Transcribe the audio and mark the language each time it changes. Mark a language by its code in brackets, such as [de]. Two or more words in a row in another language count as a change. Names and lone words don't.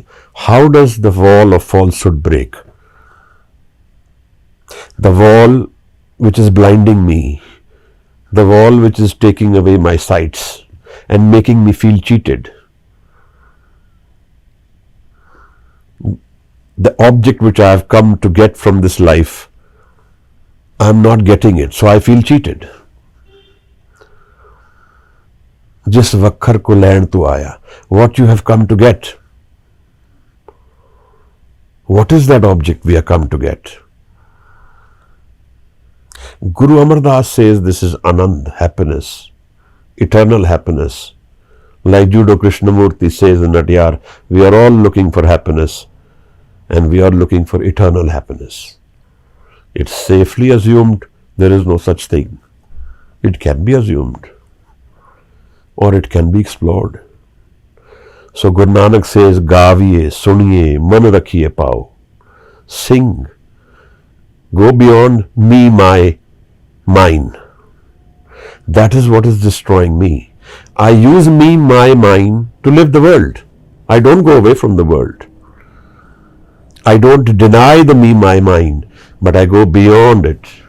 [en] How does the wall of falsehood break? The wall which is blinding me, the wall which is taking away my sights and making me feel cheated. The object which I have come to get from this life, I am not getting it, so I feel cheated. [pa] ਜਿਸ ਵਖਰ ਕੋ ਲੈਣ ਤੂ ਆਇਆ. [en] What you have come to get? What is that object we have come to get? Guru Amar Das says this is Anand, happiness, eternal happiness. Like Judo Krishnamurti says in Natyar, we are all looking for happiness and we are looking for eternal happiness. It's safely assumed there is no such thing. It can be assumed or it can be explored. So Guru Nanak says, [pa] ਗਾਵੀਐ, ਸੁਣੀਐ, ਮਨ ਰਖੀਐ ਭਾਉ. [en] Sing. Go beyond me, my, mine. That is what is destroying me. I use me, my, mine to live the world. I don't go away from the world. I don't deny the me, my, mine, but I go beyond it.